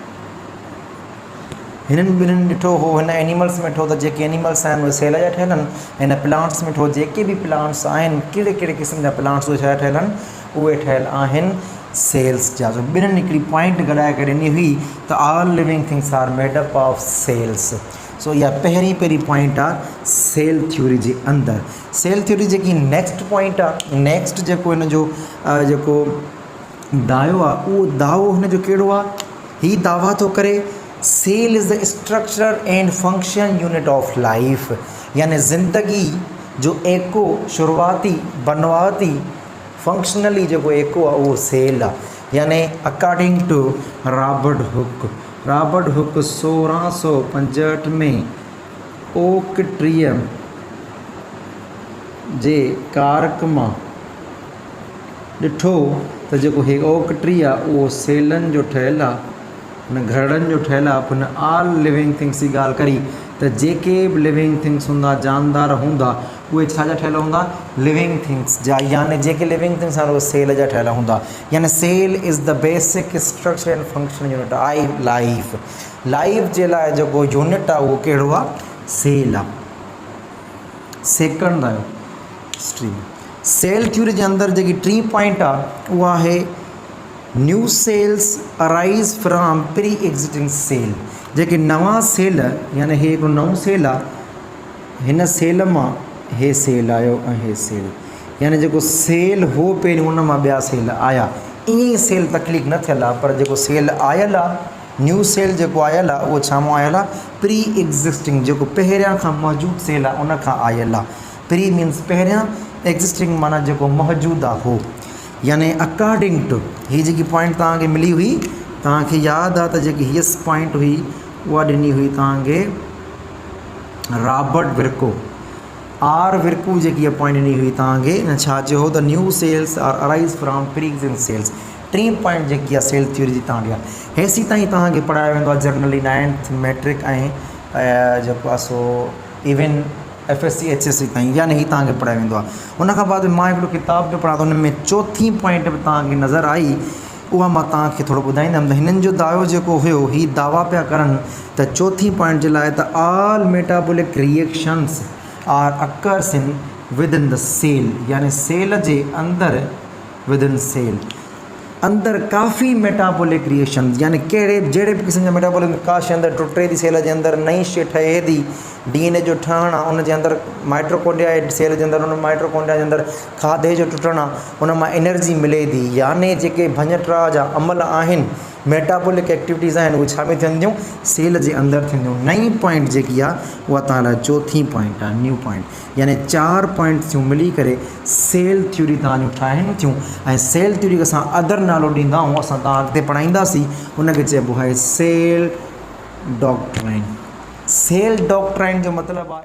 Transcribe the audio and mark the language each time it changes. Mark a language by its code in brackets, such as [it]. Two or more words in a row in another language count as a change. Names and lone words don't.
[sd] हिननि ॿिन्हिनि ॾिठो हो, हिन एनिमल्स में ॾिठो त जेके एनिमल्स आहिनि उहे सेल जा ठहियल आहिनि। हिन प्लांट्स में ॾिठो जेके बि प्लांट्स आहिनि, कहिड़े कहिड़े क़िस्म जा प्लांट्स उहे छा ठहियल आहिनि? उहे ठहियल आहिनि सेल्स जा। जो ॿिन्हिनि हिकिड़ी पॉइंट ॻाल्हाए करे ॾिनी हुई त [en] all living things are made up of cells. [sd] सो इहा पहिरीं पॉइंट आहे [en] cell theory [sd] जे अंदरि। [en] cell theory [sd] जेकी [en] next point [sd] आहे, नेक्स्ट जेको हिन जो जेको दायो आहे, उहो दावो हिन जो कहिड़ो आहे? ही दावा थो करे [en] cell is the structure and function unit of life. [sd] यानी ज़िंदगी जो एको शुरूआती बनवाती फंक्शनली जेको एको आहे उहो सेल आहे। यानी [en] according to [sd] रॉबर्ट हुक 1665 में ओक ट्रीअ जे कारक मां ॾिठो त जेको हे [en] oak tree [sd] आहे उहो सेलनि जो ठहियलु आहे, हुन घरड़नि जो ठहियलु आहे। हुन [en] all living things [sd] जी ॻाल्हि करी त जेके बि [en] living things [sd] हूंदा, जानदार हूंदा, उहे छा जा ठहियल हूंदा? [en] living things [sd] जा। यानी जेके [en] living things [sd] आहिनि उहे सेल जा ठहियल हूंदा। [en] यानी cell is the basic structure and function unit I life. [sd] लाइफ जे लाइ जेको यूनिट आहे उहो कहिड़ो आहे? सेल आहे। सेकंड आयो हिस्ट्री में [en] cell theory [sd] जे अंदरि जेकी 3 पॉइंट आहे उहा आहे [en] new cells arise from pre existing cell. [sd] जेके नवां सेल, यानी हे हिकिड़ो नओं सेल आहे, हिन सेल मां हे सेल आयो ऐं हे सेल, यानी जेको सेल हो पहिरियों हुन मां ॿिया सेल आया। ईअं ई सेल तकलीफ़ न थियल आहे, पर जेको सेल आयल आहे, [en] new cell [sd] जेको आयल आहे उहो छा मां आयल आहे? [en] pre existing, [sd] जेको पहिरियां खां मौजूदु सेल आहे उन खां आयल आहे। प्री मीन्स पहिरियां, एग्जिस्टिंग माना जेको मौजूदु आहे हो। यानी [en] according to [sd] हीअ जेकी पॉइंट तव्हांखे मिली हुई, तव्हांखे यादि आहे त जेकी हीअ पॉइंट हुई उहा ॾिनी हुई तव्हांखे रॉबर्ट विर्को। आर विर्को जेकी इहा पॉइंट ॾिनी हुई तव्हांखे, छा चयो हो? [en] the new cells are arise from pre existing cells. [sd] 3 पॉइंट जेकी आहे [en] cell theory [sd] जी तव्हांखे हेसी ताईं तव्हांखे पढ़ायो वेंदो आहे जनरली 9th मैट्रिक ऐं जेको आहे सो इवन FSC HSC ताईं, यानी ही तव्हांखे पढ़ायो वेंदो आहे। उनखां बाद मां हिकिड़ो किताब पियो पढ़ां त हुन में 4थी पॉइंट बि तव्हांखे नज़र आई, उहा मां तव्हांखे थोरो ॿुधाईंदुमि। त हिननि जो दावो जेको हुयो, ही दावा पिया करनि त 4थी पॉइंट जे लाइ त [en] all metabolic reactions are occurs in with in the cell. [sd] यानी सेल जे अंदरि, [en] with in cell. [sd] अंदर काफ़ी [en] metabolic reaction [sd] यानी कहिड़े जहिड़े बि क़िस्म जा मेटाबॉलिक का शइ अंदरि टुटे थी सेल जे अंदरि नई शइ ठहे थी डीएनए जो ठहणु आहे उन जे अंदरि माइट्रोकोंड्रिया आहे सेल जे अंदरि उन माइट्रोकोंड्रिया जे अंदरि खाधे जो टुटणु आहे उन मां एनर्जी मिले थी यानी जेके भञटरा जा अमल आहिनि [en] metabolic activities [sd] आहिनि उहे छा में थींदियूं सेल जे अंदरि थींदियूं। नई पॉइंट जेकी आहे उहा तव्हां लाइ चौथी पॉइंट आहे [en] new point [sd] यानी 4 पॉइंट्स मिली करे [en] cell theory [sd] तव्हांजो ठाहिनि थियूं ऐं [en] cell theory [sd] खे असां अदर नालो ॾींदा आहियूं असां तव्हां अॻिते पढ़ाईंदासीं उनखे चइबो आहे [en] cell doctrine. cell doctrine [sd] जो मतिलबु आहे